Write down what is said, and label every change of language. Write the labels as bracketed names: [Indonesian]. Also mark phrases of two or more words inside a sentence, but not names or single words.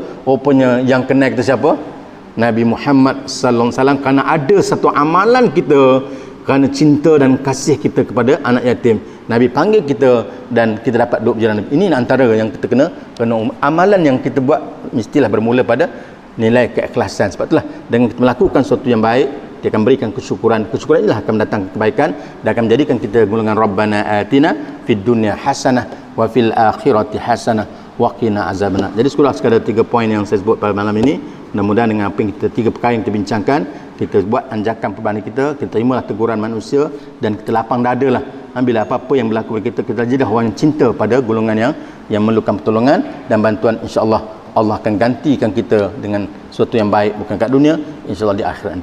[Malay] Rupanya yang kenal kita siapa? Nabi Muhammad [Arabic] صلى الله عليه وسلم, [Malay] kerana ada satu amalan kita, kerana cinta dan kasih kita kepada anak yatim. Nabi panggil kita dan kita dapat duduk berjalan Nabi. Ini antara yang kita kena amalan yang kita buat mestilah bermula pada nilai keikhlasan. Sebab itulah dengan kita melakukan sesuatu yang baik, dia akan berikan kesyukuran. Kesyukuran inilah akan mendatangkan kebaikan dan akan menjadikan kita golongan [Arabic] ربنا آتنا في الدنيا حسنة وفي الآخرة حسنة وقنا عذاب النار. [Malay] Jadi sekadar 3 poin yang saya sebut pada malam ini. Mudah-mudahan dengan apa yang kita 3 perkara yang kita bincangkan, kita buat anjakan perbanding kita terimalah teguran manusia dan kita lapang dadalah. Bila apa-apa yang berlaku pada kita, kita jadi orang yang cinta pada golongan yang memerlukan pertolongan dan bantuan. InsyaAllah Allah akan gantikan kita dengan sesuatu yang baik, bukan kat dunia, insyaAllah di akhirat.